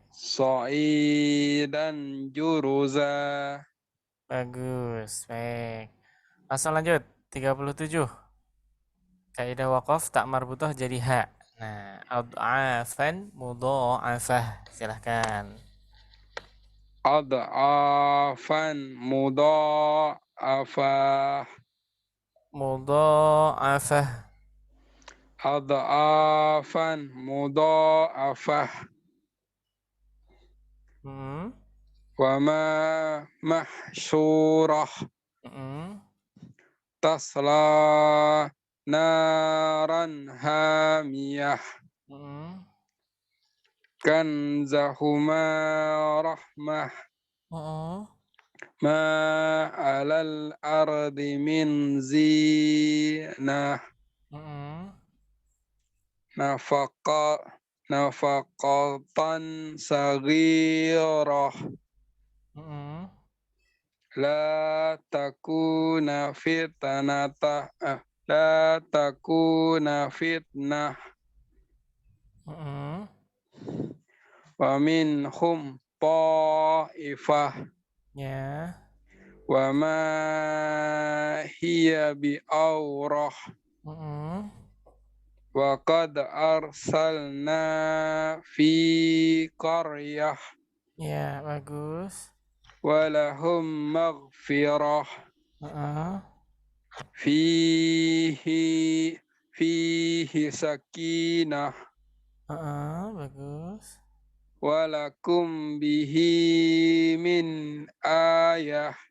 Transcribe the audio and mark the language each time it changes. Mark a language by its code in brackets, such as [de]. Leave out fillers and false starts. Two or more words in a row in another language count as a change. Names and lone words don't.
[ar] صعيدا جرزا. [id] Bagus. Baik. Langsung lanjut. 37. Kaidah waqaf tak marbutah jadi ha. Nah, [ar] أضعافا مضاعفة. [id] Silahkan. [ar] أضعافا مضاعفة. Mudha'afah. أضعافا مضاعفة. وما محشورة. تصلى نارا حامية. كنزهما رحمة. ما على الأرض من زينة. نفقة صغيرة. لا تكن فتنة. ومنهم طائفة. [id] Ya. [ar] وما هي بعورة. وقد أرسلنا في قرية. [id] Ya, bagus. [ar] ولهم مغفرة فيه سكينة. [id] Bagus. [ar] ولكم به من آية.